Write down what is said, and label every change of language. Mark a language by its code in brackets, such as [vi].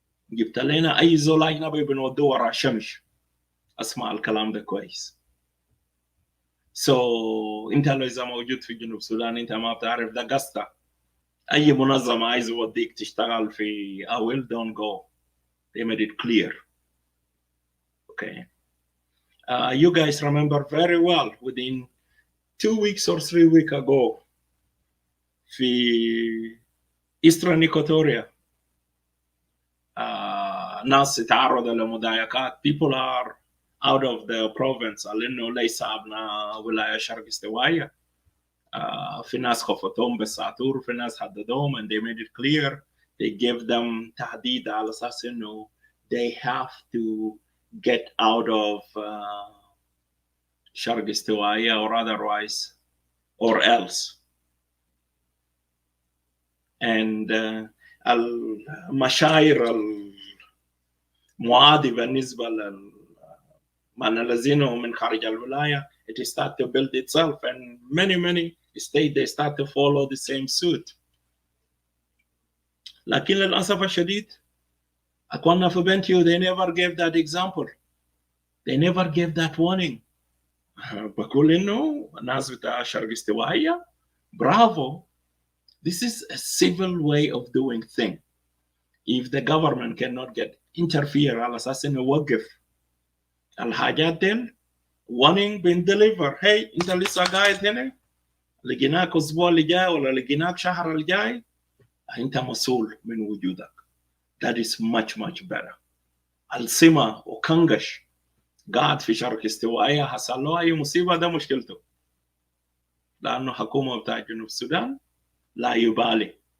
[ar] جبت لنا أي زول أجنبي بنودوه ورا شمش. أسمع الكلام ده كويس. So أنت لو إذا موجود في جنوب السودان أنت ما بتعرف ده قصة. أي منظمة عايز يوديك تشتغل في أويل [en] don't go. They made it clear. Okay. You guys remember very well, within 2 weeks or 3 weeks ago, في Eastern Equatoria, [ar] ناس تعرضوا لمضايقات. [en] People are out of the province [ar] لأنه ليس أبناء ولاية شرق استوائية. في ناس خفتهم بالساطور، في ناس هددوهم [en] and they made it clear. They gave them [ar] تهديد على أساس إنه [en] they have to get out of شرق استوائية or otherwise or else. And [ar] المشاعر المعادية بالنسبة لمن الذين من خارج الولاية, [en] it started to build itself, and many states they start to follow the same suit. [ar] لكن للأسف الشديد أخواننا في بنتيو [en] they never gave that example, they never gave that warning. [ar] بقول إنه الناس بتاع شرق استوائية [en] bravo, this is a civil way of doing things. If the government cannot get interfere [ar] على أساس إنه يوقف الحاجات دي, [en] warning been delivered. Hey, [ar] أنت لسه قاعد هنا, لقيناك أسبوع اللي جاي ولا لقيناك شهر اللي جاي, أنت مسؤول من وجودك. [en] That is much better. [ar] السما وكنغش قاعد في شرق استوائية حصل له أي مصيبة, ده مشكلته, لأنه حكومة بتاع جنوب السودان لا يبالي.